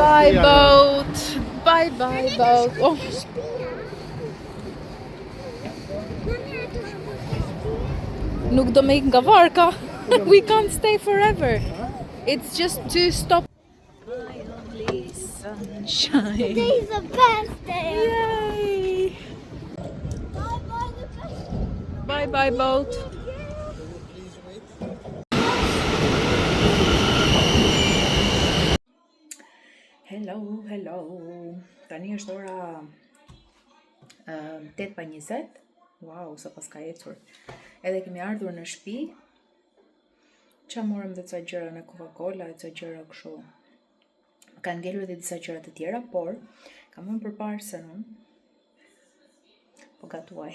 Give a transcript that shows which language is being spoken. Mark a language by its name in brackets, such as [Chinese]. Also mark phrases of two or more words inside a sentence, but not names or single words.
[English] bye boat. Bye bye boat. [Albanian] Oh. Nuk do me ik nga varka. [English] We can't stay forever. It's just to stop. My only sunshine. Today's the best day. Yay! Bye bye boat. Hello. [Albanian] Tani është ora 8:20. Wow, sa pas ka ecur. Edhe kemi ardhur në shtëpi. Qa morëm dhe ca gjëra në Coca-Cola e ca gjëra kështu. Ka ngelur edhe disa gjëra të tjera, por kam vënë përpara se unë po gatuaj.